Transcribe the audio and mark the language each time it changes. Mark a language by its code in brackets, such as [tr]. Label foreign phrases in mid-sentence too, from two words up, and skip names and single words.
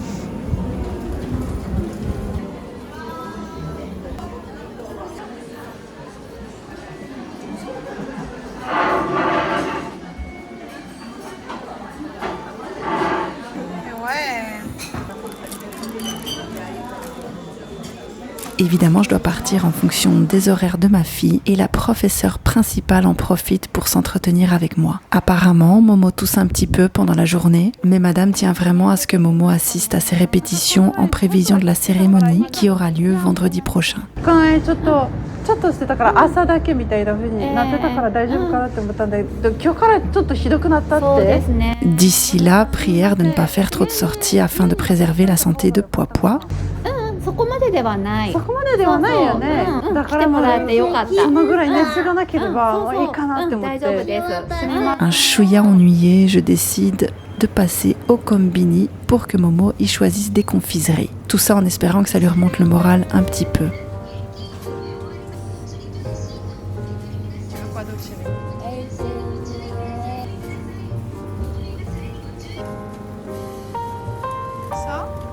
[fr] Évidemment, je dois partir en fonction des horaires de ma fille et la professeure principale en profite pour s'entretenir avec moi. Apparemment, Momo tousse un petit peu pendant la journée, mais madame tient vraiment à ce que Momo assiste à ses répétitions en prévision de la cérémonie qui aura lieu vendredi prochain. [ja] ちょっとしてたから朝だけみたいな風になってたから大丈夫かなって思ったんだけど、今日からちょっとひどくなったって。そうですね。 [fr] D'ici là, prière de ne pas faire trop de sorties afin de préserver la santé de Poipois. [ja] そこまでではない。そこまでではないよね。だからもうそのぐらい熱がなければいいかなって思って。大丈夫です。 [fr] Un chouïa ennuyé, je décide de passer au combini pour que Momo y choisisse des confiseries. Tout ça en espérant que ça lui remonte le moral un petit peu. Ça?